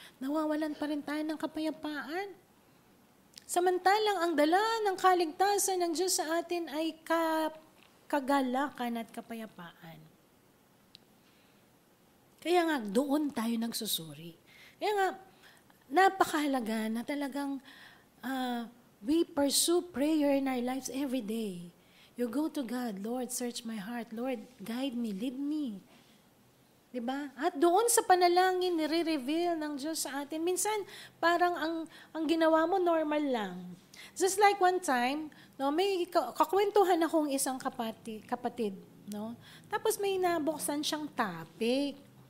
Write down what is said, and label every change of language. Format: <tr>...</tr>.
<tl>Nawawalan pa rin tayo ng kapayapaan? Samantalang ang dala ng kaligtasan ng Diyos sa atin ay kagalakan at kapayapaan. Kaya nga, doon tayo nagsusuri. Kaya nga, napakahalaga na talagang</tl> <en>we pursue prayer in our lives every day. You go to God, Lord, search my heart. Lord, guide me, lead me.</en> <tl>Diba? At doon sa panalangin, nire-reveal ng Diyos sa atin. Minsan, parang ang ginawa mo, normal lang.</tl> <en>Just like one time,</en> <tl>no, may kakwentuhan akong isang kapatid. No? Tapos may nabuksan siyang topic.</tl>